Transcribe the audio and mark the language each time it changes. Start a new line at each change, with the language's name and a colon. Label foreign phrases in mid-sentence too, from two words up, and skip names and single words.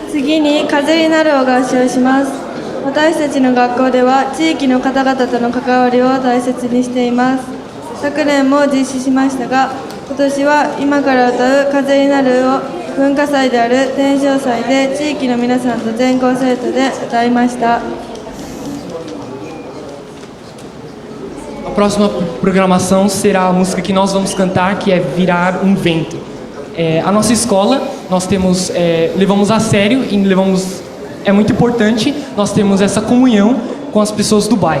Japanese: 次に風になるを合唱します。私たちの学校では地域の方々との関わりを大切にしています。昨年も実施しましたが、今年は今から歌う風になるを文化祭である天正祭で地域の皆さんと全校生徒で歌いました。
Portuguese: A próxima programação será a música que nós vamos cantar, que é Virar um Vento. A nossa escola, nós temos, levamos a sério e é muito importante, nós temos essa comunhão com as pessoas do bairro.